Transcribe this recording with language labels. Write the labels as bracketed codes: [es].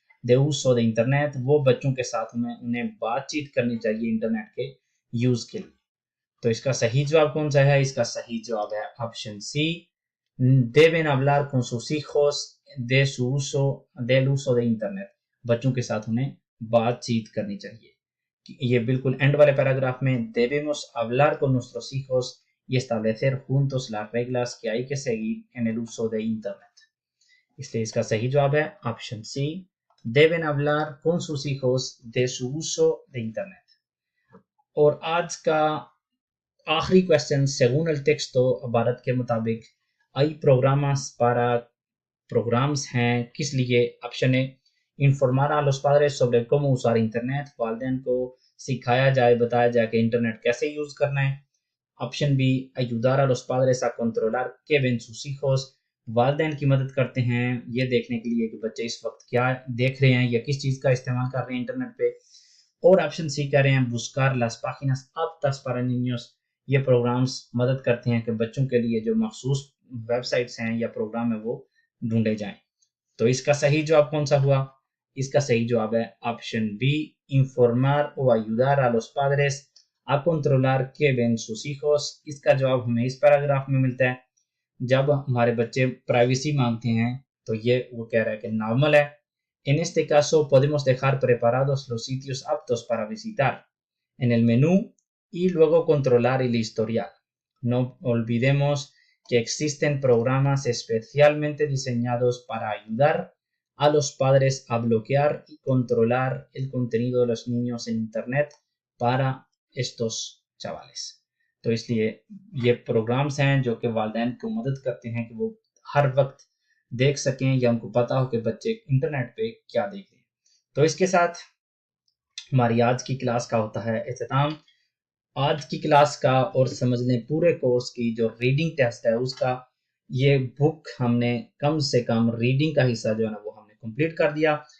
[es] de uso de internet, [ur] وہ بچوں کے ساتھ انہیں بات چیت کرنی چاہیے انٹرنیٹ کے یوز کے لیے. تو اس کا صحیح جواب کون سا ہے؟ اس کا صحیح جواب ہے option C, [es] deben hablar con sus hijos de su uso del uso de internet. [ur] بچوں کے ساتھ انہیں بات چیت کرنی چاہیے. یہ بالکل اینڈ والے پیراگراف میں [es] debemos hablar con nuestros hijos y establecer juntos las reglas que hay que seguir en el uso de internet. [ur] اس لیے اس کا صحیح جواب ہے option C, [es] deben hablar con sus hijos de su uso de internet. [ur] اور آج کا آخری question [es] según el texto [ur] عبارت کے مطابق [es] hay programas para [ur] programas ہیں کس لیے؟ Option a [es] informar a los padres sobre cómo usar internet، [ur] والدین کو سکھایا جائے بتایا جائے کہ انٹرنیٹ کیسے یوز کرنا ہے. Option B [es] ayudar a los padres a controlar qué ven sus hijos، [ur] والدین کی مدد کرتے ہیں یہ دیکھنے کے لیے کہ بچے اس وقت کیا دیکھ رہے ہیں یا کس چیز کا استعمال کر رہے ہیں انٹرنیٹ پہ. اور آپشن سی کہہ رہے ہیں [es] buscar las páginas aptas para niños، [ur] یہ پروگرامز مدد کرتے ہیں کہ بچوں کے لیے جو مخصوص ویب سائٹس ہیں یا پروگرام ہیں وہ ڈھونڈے جائیں. تو اس کا صحیح جواب کون سا ہوا؟ اس کا صحیح جواب ہے option B, [es] informar o ayudar a los padres a controlar qué ven sus hijos. [ur] اس کا جواب ہمیں اس پیراگراف میں ملتا ہے. جب ہمارے بچے پرائیویسی مانگتے ہیں تو یہ وہ کہہ رہا ہے کہ نارمل ہے. [es] En este caso podemos dejar preparados los sitios aptos para visitar en el menú y luego controlar el historial. No olvidemos que existen programas especialmente diseñados para ayudar a los padres a bloquear y controlar el contenido de los niños en internet para estos chavales. [ur] تو اس لیے یہ programmes ہیں جو کہ والدین کو مدد کرتے ہیں کہ وہ ہر وقت دیکھ سکیں یا ان کو پتا ہو کہ بچے انٹرنیٹ پہ کیا دیکھ رہے ہیں. تو اس کے ساتھ ہماری آج کی کلاس کا ہوتا ہے اختتام. آج کی کلاس کا اور سمجھ لیں پورے کورس کی جو ریڈنگ ٹیسٹ ہے اس کا یہ بک ہم نے کم سے کم ریڈنگ کا حصہ جو ہے نا وہ ہم نے کمپلیٹ کر دیا.